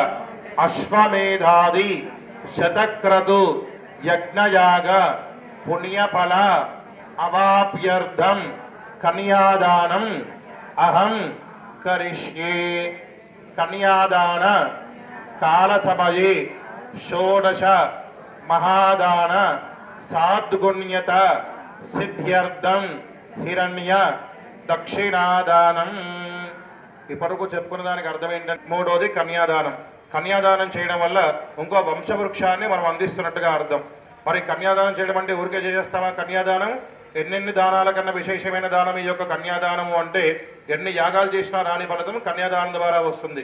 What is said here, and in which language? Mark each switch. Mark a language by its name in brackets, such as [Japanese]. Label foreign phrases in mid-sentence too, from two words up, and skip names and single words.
[Sanskrit] अश्वमेधादि शतक्रतु यज्ञयाग पुण्यफल अवाप्यर्थम कन्यादानम अहम करिष्ये कन्यादान कालसमये षोडश महादान साद्गुण्यत सिद्ध्यर्थम हिरण्य दक्षिणादानम [Telugu] ఇప్పటికు చెప్పుకున్న దానికి అర్థం ఏంటంటే మూడోది కన్యాదానం. కన్యాదానం చేయడం వల్ల ఇంకో వంశవృక్షాన్ని మనం అందిస్తున్నట్టుగా అర్థం. మరి కన్యాదానం చేయడం అంటే ఊరికే చేస్తామా? కన్యాదానం ఎన్నెన్ని దానాల కన్నా విశేషమైన దానం ఈ యొక్క కన్యాదానము. అంటే ఎన్ని యాగాలు చేసినా రాని ఫలితం కన్యాదానం ద్వారా వస్తుంది.